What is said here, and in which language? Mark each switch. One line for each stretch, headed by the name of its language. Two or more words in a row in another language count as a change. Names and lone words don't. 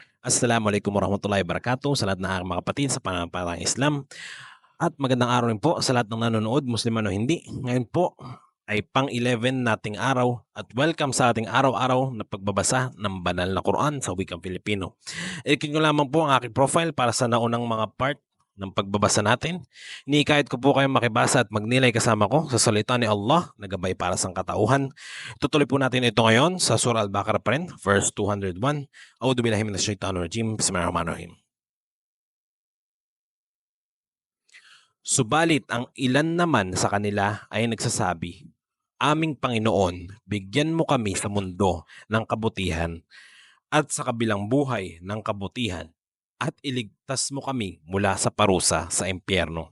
Arabic: السلام عليكم ورحمة الله وبركاته
Filipino: sa lahat ng aking mga kapatid sa pananampalatayang Islam at magandang araw rin po sa lahat ng nanonood, Muslim man o hindi. Ngayon po ay pang-11 nating araw at welcome sa ating araw-araw na pagbabasa ng banal na Quran sa wikang Pilipino. I-click nyo lamang po ang aking profile para sa naunang mga part ng pagbabasa natin. Iniikayat ko po kayong makibasa at magnilay kasama ko sa salita ni Allah na gabay para sa katauhan. Tutuloy po natin ito ngayon sa Surah Al-Baqarah pa rin, verse 201.
Arabic: أعوذ بالله من الشيطان الرجيم. بسم الله الرحمن الرحيم.
Filipino: Subalit ang ilan naman sa kanila ay nagsasabi, Aming Panginoon, bigyan mo kami sa mundo ng kabutihan at sa kabilang buhay ng kabutihan at iligtas mo kami mula sa parusa sa impyerno.